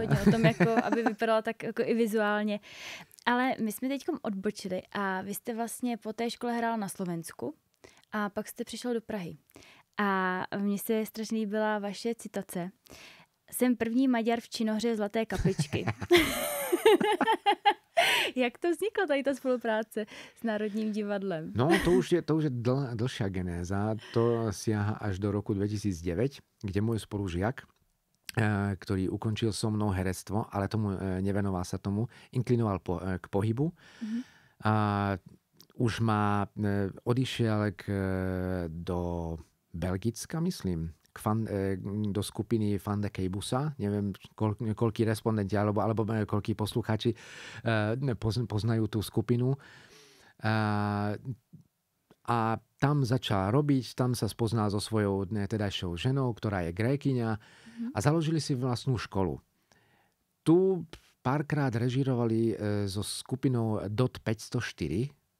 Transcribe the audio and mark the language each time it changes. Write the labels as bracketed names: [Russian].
[Czech] Je to hodně o tom, jako, aby vypadala tak jako i vizuálně. Ale my jsme teďkom odbočili a vy jste vlastně po té škole hrál na Slovensku a pak jste přišel do Prahy. A mně se strašně líbila vaše citace. Jsem první Maďar v činohře Zlaté kapličky. Jak to vzniklo, tady ta spolupráce s Národním divadlem? [Slovak] No, to už je dlhšia genéza. To siaha až do roku 2009, kde môj spolužiak, ktorý ukončil so mnou herectvo, ale tomu nevenoval sa tomu, inklinoval k pohybu. A už odišiel do Belgicka, myslím, do skupiny Van de Kejbusa. Neviem, koľkí respondenti alebo koľkí poslucháči poznajú tú skupinu. A tam začal robiť, tam sa spoznal so svojou tedajšou ženou, ktorá je Grékyňa, a založili si vlastnú školu. Tu párkrát režírovali so skupinou DOT 504.